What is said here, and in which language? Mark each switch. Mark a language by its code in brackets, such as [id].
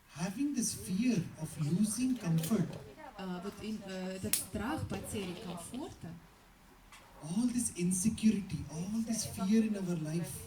[en] having this fear of losing comfort, [ru] Этот страх потери комфорта, [en] all this insecurity, all this fear in our life,